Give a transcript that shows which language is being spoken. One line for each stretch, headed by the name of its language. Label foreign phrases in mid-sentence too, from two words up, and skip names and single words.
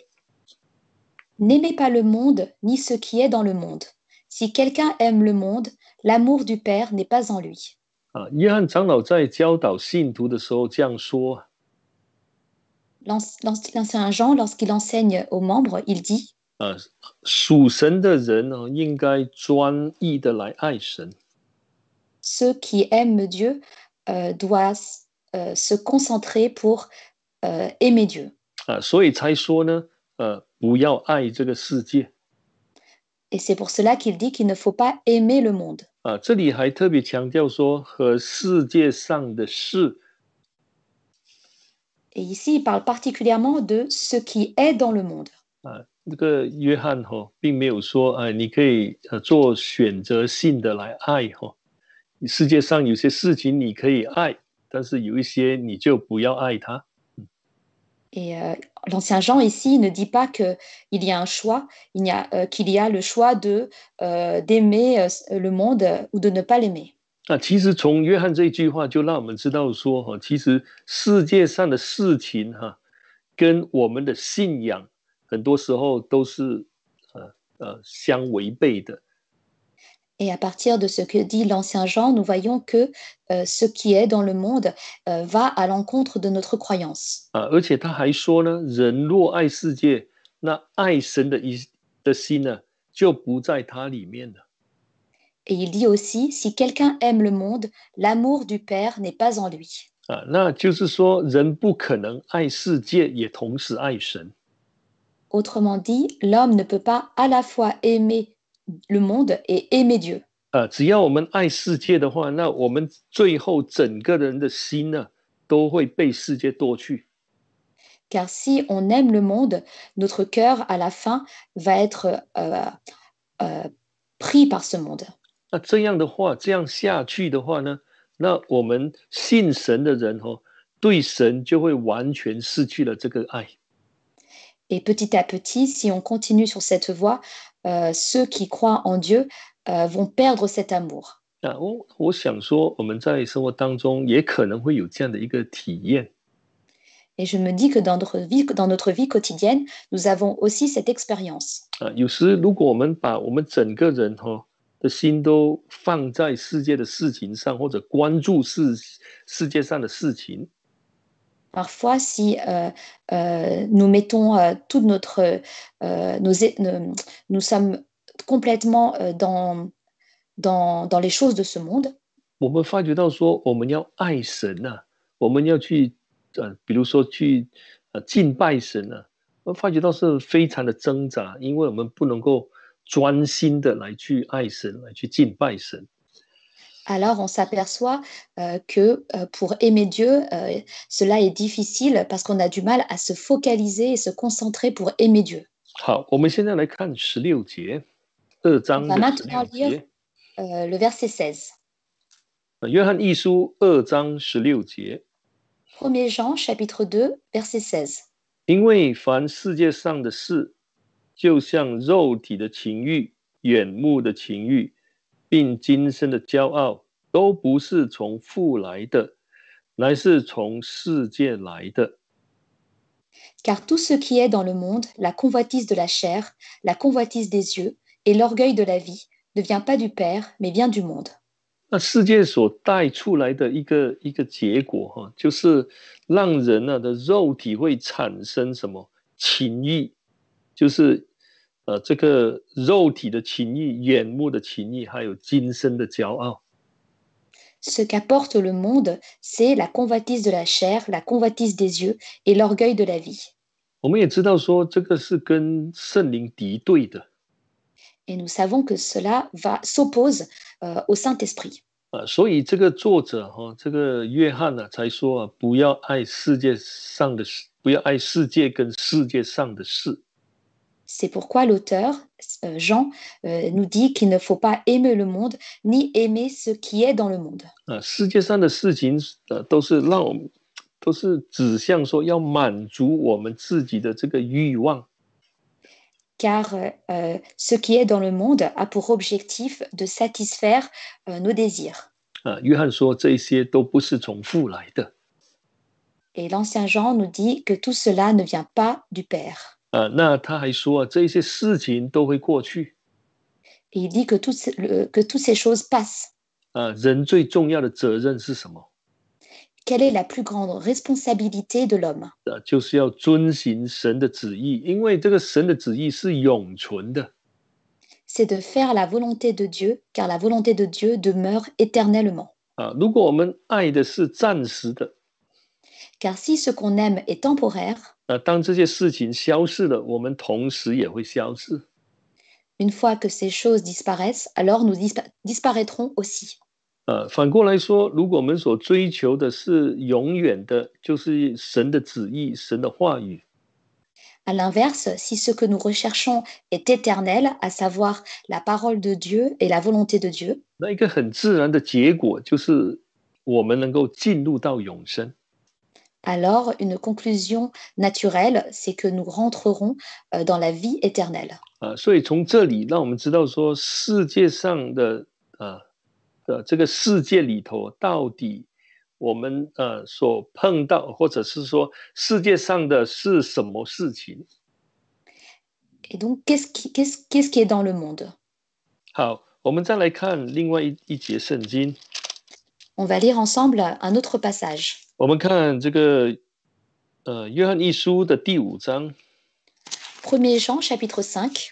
French: N'aimez pas le monde, ni ce qui est dans le monde. Si quelqu'un aime le monde, l'amour du Père n'est pas en lui.
Chinese: 约翰长老在教导信徒的时候这样说。
French: L'ancien Jean, lorsqu'il enseigne aux membres, il dit
Chinese: 属神的人应该专一的来爱神。
French: Ceux qui aiment Dieu doivent se concentrer pour aimer Dieu.
Chinese: 所以才说呢，不要爱这个世界。
French: Et c'est pour cela qu'il dit qu'il ne faut pas aimer le monde.
Chinese: 这里还特别强调说和世界上的事。
French: Et ici, il parle particulièrement de ce qui est dans le monde.
Chinese: 这个约翰并没有说你可以做选择性的来爱世界上有些事情你可以爱，但是有一些你就不要爱它。
French: Et l'Ancien Jean ici ne dit pas qu'il y a un choix, qu'il y a le choix d'aimer le monde ou de ne pas l'aimer.
Chinese: 那其实从约翰这一句话就让我们知道说其实世界上的事情跟我们的信仰很多时候都是相违背的。
French: Et à partir de ce que dit l'Ancien Jean, nous voyons que ce qui est dans le monde va à l'encontre de notre croyance.
Chinese: 而且他还说呢，人若爱世界，那爱神的心呢，就不在他里面了。
French: Et il dit aussi, si quelqu'un aime le monde, l'amour du Père n'est pas en lui.
Chinese: 那就是说，人不可能爱世界，也同时爱神。
French: Autrement dit, l'homme ne peut pas à la fois aimer le monde et aimer Dieu.
Chinese: 只要我们爱世界的话，那我们最后整个人的心呢，都会被世界夺去。
French: Car si on aime le monde, notre cœur à la fin va être pris par ce monde.
Chinese: 那这样的话，这样下去的话呢，那我们信神的人对神就会完全失去了这个爱。
French: Et petit à petit, si on continue sur cette voie, ceux qui croient en Dieu vont perdre cet amour.
Chinese: 我想说，我们在生活当中也可能会有这样的一个体验。
French: Et je me dis que dans notre vie quotidienne, nous avons aussi cette expérience.
Chinese: 有时如果我们把我们整个人的心都放在世界的事情上，或者关注世界上的事情。
French: Parfois, si nous mettons toute nous sommes complètement dans les choses de ce monde.
Chinese: 我们发觉到说，我们要爱神我们要去比如说去敬拜神我发觉到是非常的挣扎，因为我们不能够专心的来去爱神，来去敬拜神。
French: Alors, on s'aperçoit que pour aimer Dieu, cela est difficile parce qu'on a du mal à se focaliser et se concentrer pour aimer Dieu.
Chinese: 好，我们现在来看16节，2
French: On
Chinese: 章
French: va
Chinese: 的
French: maintenant 16 lire
Chinese: 节。
French: le verset 16.
Chinese: 约翰一书2章16节。
French: 1er Jean, chapitre 2, verset 16.
Chinese: 因为凡世界上的事，就像肉体的情欲、眼目的情欲，并今生的骄傲，都不是从父来的，乃是从世界来的。
French: Car tout ce qui est dans le monde, la convoitise de la chair, la convoitise des yeux et l'orgueil de la vie, ne vient pas du Père, mais vient du monde.
Chinese: 那世界所带出来的一个结果就是让人的肉体会产生什么情欲，就是这个肉体的情欲、眼目的情欲，还有今生的骄傲。
French: Ce qu'apporte le monde, c'est la convoitise de la chair, la convoitise des yeux et l'orgueil de la vie.
Chinese: 我们也知道说这个是跟圣灵敌对的。
French: Et nous savons que cela s'oppose au Saint-Esprit.
Chinese: 所以这个作者这个约翰才说不要爱世界上的事，不要爱世界跟世界上的事。
French: C'est pourquoi l'auteur, Jean, nous dit qu'il ne faut pas aimer le monde, ni aimer ce qui est dans le monde.
Chinese: 世界上的事情都是指向说要满足我们自己的这个欲望。
French: Car ce qui est dans le monde a pour objectif de satisfaire nos désirs.
Chinese: 约翰说这些都不是从父来的。
French: Et l'Ancien Jean nous dit que tout cela ne vient pas du Père.
Chinese: 那他还说这些事情都会过去。
French: Et il dit que toutes ces choses passent.
Chinese: 人最重要的责任是什么？
French: Quelle est la plus grande responsabilité de l'homme?
Chinese: 就是要遵行神的旨意，因为这个神的旨意是永存的。
French: C'est de faire la volonté de Dieu, car la volonté de Dieu demeure éternellement.
Chinese: 如果我们爱的是暂时的，
French: Car si ce qu'on aime est temporaire,
Chinese: 当这些事情消逝了，我们同时也会消逝。
French: une fois que ces choses disparaissent, alors nous disparaîtrons aussi.
Chinese: 反过来说，如果我们所追求的是永远的，就是神的旨意、神的话语。
French: À l'inverse, si ce que nous recherchons est éternel, à savoir la parole de Dieu et la volonté de Dieu,
Chinese: 那一个很自然的结果就是我们能够进入到永生。
French: alors une conclusion naturelle, c'est que nous rentrerons dans la vie éternelle.
Chinese: 所以从这里让我们知道说，世界上的这个世界里头，到底我们所碰到，或者是说世界上的是什么事情？
French: Et donc, qu'est-ce qui est dans le monde?
Chinese: 好，我们再来看另外一节圣经。
French: On va lire ensemble un autre passage.
Chinese: 我们看这个约翰一书的第5章。
French: 1er Jean chapitre 5.